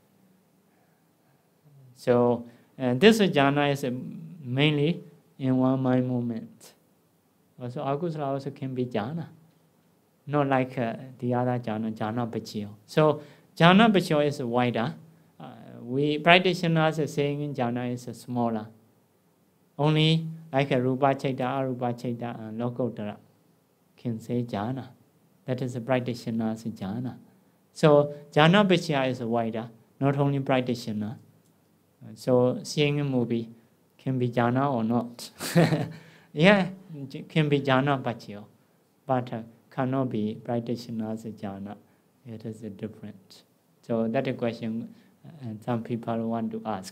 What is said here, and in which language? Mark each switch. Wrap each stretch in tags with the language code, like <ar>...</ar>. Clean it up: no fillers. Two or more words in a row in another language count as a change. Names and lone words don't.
<en>So this jhana is mainly in one mind moment. Also akusala also can be jhana. Not like the other jhana,</en> <pi>Jhāna Paccaya.</pi> <en>So</en> <pi>Jhāna Paccaya</pi> <en>is wider. We practitioners are saying jhana is smaller. Only like a</en> <pi>rupa chaita, arupa chaita,</pi> <en>and lokotara can say jhana. That is the practitioner's jhana. So</en> <pi>Jhāna Paccaya</pi> <en>is wider, not only practitioner. So seeing a movie can be jhana or not. Yeah, can be</en> <pi>Jhāna Paccaya,</pi> <en>but cannot be practitioner's jhana. It is different. So that is a question some people want to ask.</en>